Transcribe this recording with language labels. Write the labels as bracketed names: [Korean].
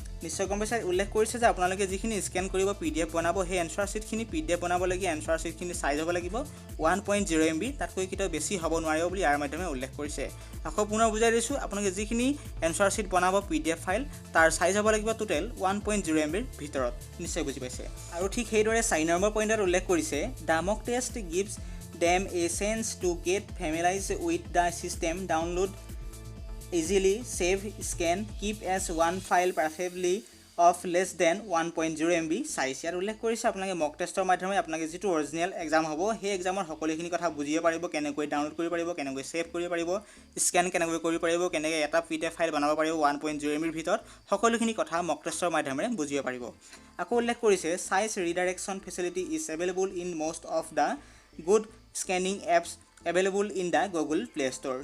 [Assamese] নিশ্চয় গম পাইছে, উল্লেখ কৰিছে যে আপোনালোকে যিখিনি স্কেন কৰিব PDF বনাব সেই এনচাৰ ছিটখিনি PDF বনাবলগীয়া এনচাৰ ছিটখিনি চাইজ হ'ব লাগিব 1.0 MB, তাতকৈ কেতিয়াও বেছি হ'ব নোৱাৰিব বুলি ইয়াৰ মাধ্যমে উল্লেখ কৰিছে। আকৌ পুনৰ বুজাই দিছোঁ, আপোনালোকে যিখিনি এনচাৰ ছিট বনাব PDF ফাইল তাৰ চাইজ হ'ব লাগিব টোটেল 1.0 MBৰ ভিতৰত। নিশ্চয় বুজি পাইছে। আৰু ঠিক সেইদৰে 4 নম্বৰ পইণ্টত উল্লেখ কৰিছে [English] The mock test gives them a chance to get familiarized with the system, download easily, save, scan, keep as one file preferably of less than 1.0 MB size। [Assamese] ইয়াত উল্লেখ কৰিছে আপোনালোকে মক টেষ্টৰ মাধ্যমে আপোনালোকে যিটো অৰিজিনেল এক্সাম হ'ব সেই এক্সামৰ সকলোখিনি কথা বুজিব পাৰিব, কেনেকৈ ডাউনলোড কৰিব পাৰিব, কেনেকৈ ছেভ কৰিব পাৰিব, স্কেন কেনেকৈ কৰিব পাৰিব, কেনেকৈ এটা PDF ফাইল বনাব পাৰিব 1.0 MBৰ ভিতৰত, সকলোখিনি কথা মক টেষ্টৰ মাধ্যমেৰে বুজিব পাৰিব। আকৌ উল্লেখ কৰিছে [English] Size redirection facility is available in most of the good scanning apps available in the Google play store.